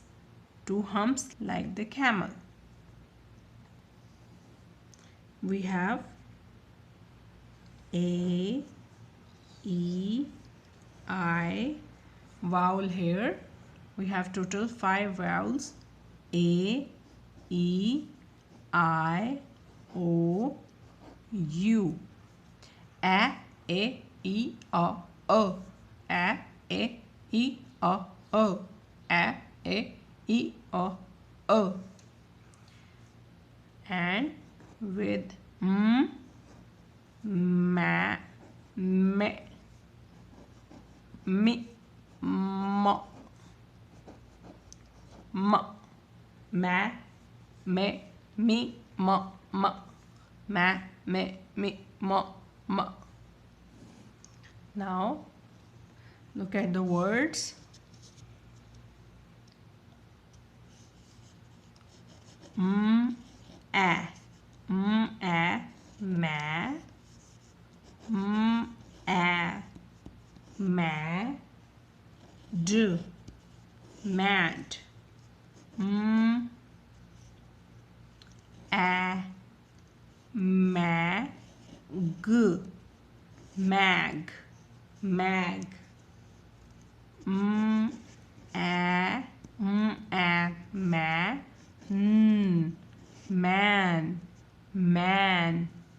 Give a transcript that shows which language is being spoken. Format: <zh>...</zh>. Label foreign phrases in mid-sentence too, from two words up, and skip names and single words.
<en>Two humps like the camel. We have A, E, I, vowel here. We have total 5 vowels. A, E, I, O, U. A, E, O, O. A, E, O, O. A, E, O, O. And with ma, me, mi, mo, ma, me, mi, mo, ma, me, mi, mo, ma. Now look at the words. A, ma, mad, mad, mag, mag, mag, man, man, man,</en>